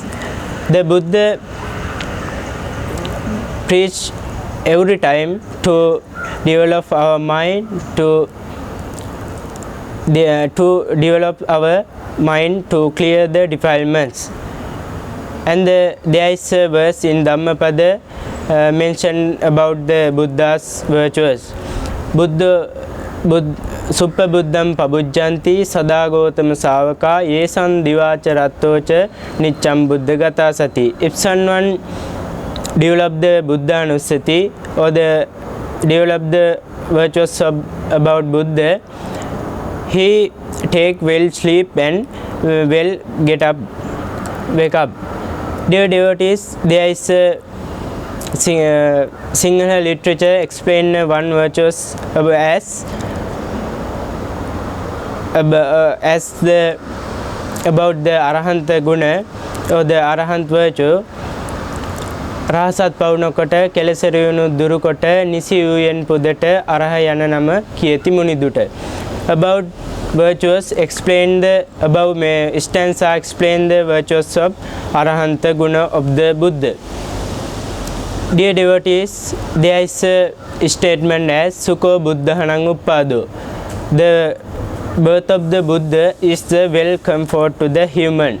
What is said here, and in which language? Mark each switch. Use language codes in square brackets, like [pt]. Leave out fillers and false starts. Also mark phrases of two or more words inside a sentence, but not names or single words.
[en] The Buddha preached every time to develop our mind, to develop our mind to clear the defilements. And there is a verse in Dhammapada mentioned about the Buddha's virtues. [pi] Suppabuddham pabujjanti sadagotama savaka yesan divacha rattocha nicham buddhagata sati. [en] If someone develop the Buddhanusati, or develop the virtues about Buddha, he take well sleep and well wake up. Dear devotees, there is a Sinhala literature explain one virtues as about the [pi] Arahanta guna, [en] or the Arahant virtue. [si] රහසත් පවුනකොට කෙලෙසරියුණු දුරුකොට නිසි වූයෙන් පුදට අරහ යන නම කියති මුනිදුට. [en] About virtues explain the above stanza explain the virtues of [pi] Arahanta guna [en] of the Buddha. Dear devotees, there is a statement as [pi] Sukho Buddhahanang Uppado. [en] The birth of the Buddha is the well comfort to the human.